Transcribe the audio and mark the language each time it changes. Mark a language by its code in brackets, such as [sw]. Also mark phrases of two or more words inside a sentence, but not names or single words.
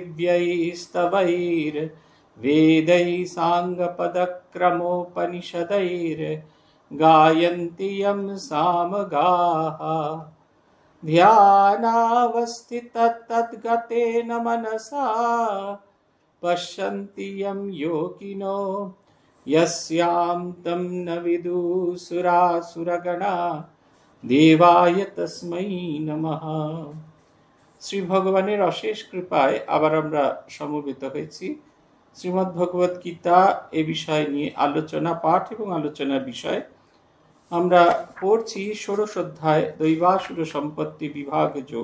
[sa] दिव्यैस्तवैर्वेदैः साङ्गपदक्रमोपनिषदैर्गायन्ति यं सामगाः ध्यानावस्थिततद्गतेन मनसा पश्यन्ति यं योगिनो यस्यां तं न विदुसुरासुरगणा देवाय तस्मै नमः। [bn] শ্রী ভগবানের অশেষ কৃপায় আবার আমরা সমবেত হয়েছি। শ্রীমদ্ ভগবত গীতা এ বিষয় নিয়ে আলোচনা পাঠ এবং আলোচনার বিষয় আমরা পড়ছি ষোড়শ অধ্যায় দৈবাসুর সম্পত্তি বিভাগ যোগ।